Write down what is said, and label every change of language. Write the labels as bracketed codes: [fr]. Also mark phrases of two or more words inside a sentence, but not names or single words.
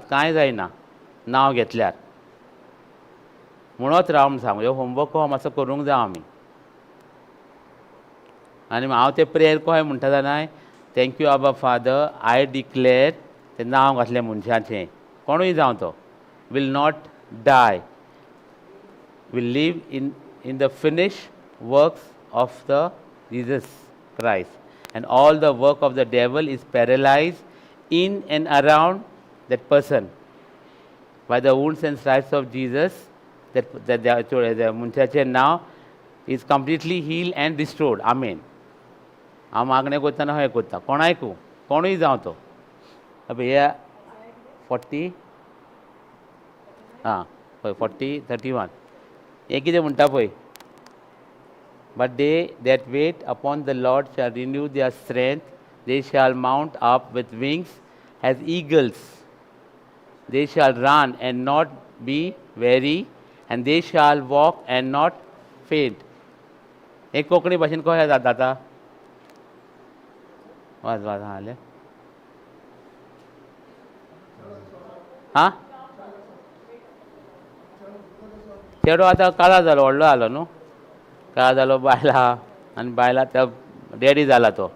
[kok] कांय जायना नांव घेतल्यार. म्हणत राव म्हूण सांगू. ह्यो होमवर्क हो मातसो करूंक जाय आमी. आनी हांव तें प्रेयर कशें म्हणटा जाणाय, [en] thank you Abba Father, I declare [kok] तें नांव घातलें मनशाचें, कोणूय जावं तो, [en] will not die, will live in the finished works of the Jesus Christ, and all the work of the devil is paralyzed in and around that person by the wounds and stripes of Jesus. The [kok] मनशाचें नाव [en] is completely healed and restored. Amen. [kok] हांव मागणें करतना हें करता. कोणायकू कोणूय जावं तो. हे 40 पळय 40, 31 हे कितें म्हणटा पळय. [en] But they that wait upon the Lord shall renew their strength. They shall mount up with wings as eagles. They shall run and not be weary, and they shall walk and not faint. [kok] हे कोंकणी भाशेन कशें जाता. वाज हाले चेडो आतां काळा जालो, व्हडलो जालो न्हू. काळा जालो, बायला आनी बायला त्या डॅडी जाला तो.